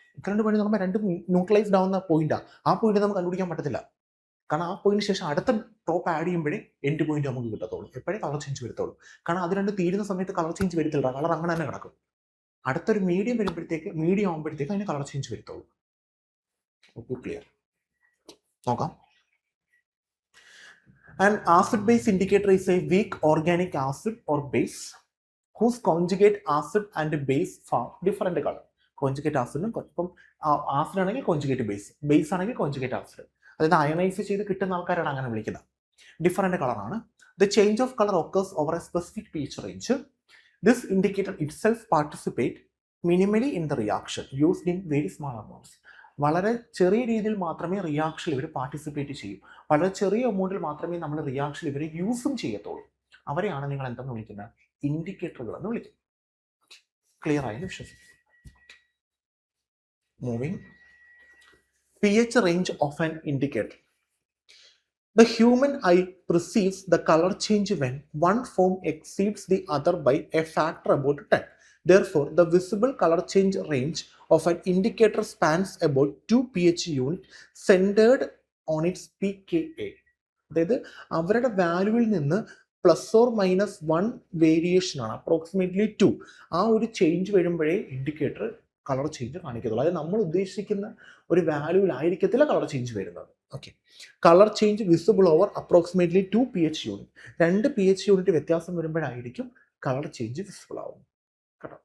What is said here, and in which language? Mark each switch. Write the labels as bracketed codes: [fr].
[ml] Equivalent point നമ്മൾ രണ്ടും neutralised ആവുന്ന പോയിന്റാണ്. ആ പോയിന്റ് നമുക്ക് കണ്ടുപിടിക്കാൻ പറ്റത്തില്ല. കാരണം ആ പോയിന്റിന് ശേഷം അടുത്ത ഡ്രോപ്പ് ആഡ് ചെയ്യുമ്പോഴേ എൻഡ് പോയിന്റ് നമുക്ക് കിട്ടത്തുള്ളൂ. എപ്പോഴേ കളർ ചേഞ്ച് വരുത്തുള്ളൂ. കാരണം അത് രണ്ട് തീരുന്ന സമയത്ത് കളർ ചേഞ്ച് വരത്തില്ല. കളർ അങ്ങനെ തന്നെ കിടക്കും. അടുത്തൊരു മീഡിയം ആകുമ്പോഴത്തേക്ക് അതിന് കളർ ചേഞ്ച് വരുത്തുള്ളൂ. ക്ലിയർ? നോക്കാം. [en] An acid base indicator is a weak organic acid or base whose conjugate acid and base form different color. [ml] Conjugate acid ഇപ്പം ആസിഡ് ആണെങ്കിൽ കോൺജുഗേറ്റ് ബേസ് ആണെങ്കിൽ കോൺജുഗേറ്റ് ആസിഡ്. അതായത് അയണൈസ് ചെയ്ത് കിട്ടുന്ന ആൾക്കാരാണ് അങ്ങനെ വിളിക്കുന്നത്. ഡിഫറെന്റ് കളറാണ്. [en] The change of colour occurs over a specific pH range. This indicator itself participate minimally in the reaction used in very small amounts. [ml] വളരെ ചെറിയ രീതിയിൽ മാത്രമേ റിയാക്ഷനിൽ ഇവർ പാർട്ടിസിപ്പേറ്റ് ചെയ്യൂ. വളരെ ചെറിയ എമൗണ്ടിൽ മാത്രമേ നമ്മൾ റിയാക്ഷനിൽ ഇവർ യൂസും ചെയ്യത്തുള്ളൂ. അവരെയാണ് നിങ്ങൾ എന്തെന്ന് വിളിക്കുന്നത്? ഇൻഡിക്കേറ്ററുകൾ എന്ന് വിളിക്കുന്നത്. ക്ലിയർ ആയെന്ന് വിശ്വസിക്കുന്നു. [en] Moving. pH range of an indicator. The human eye perceives the color change when one form exceeds the other by a factor about 10. Therefore, the visible color change range of an indicator spans about 2 pH unit centered on its pKa. [ml] അതായത് അവരുടെ വാല്യൂവിൽ നിന്ന് plus or minus 1 variation ആണ്, approximately 2. ആ ഒരു change വരുമ്പോഴേ indicator colour change കാണിക്കത്തുള്ളൂ. അതായത് നമ്മൾ ഉദ്ദേശിക്കുന്ന ഒരു വാല്യൂവിലായിരിക്കത്തില്ല കളർ ചേഞ്ച് വരുന്നത്. [en] Okay, colour change visible over approximately 2 pH unit. [ml] 2 pH unit വ്യത്യാസം വരുമ്പോഴായിരിക്കും കളർ ചേഞ്ച് വിസിബിൾ ആവുന്നത് കേട്ടോ.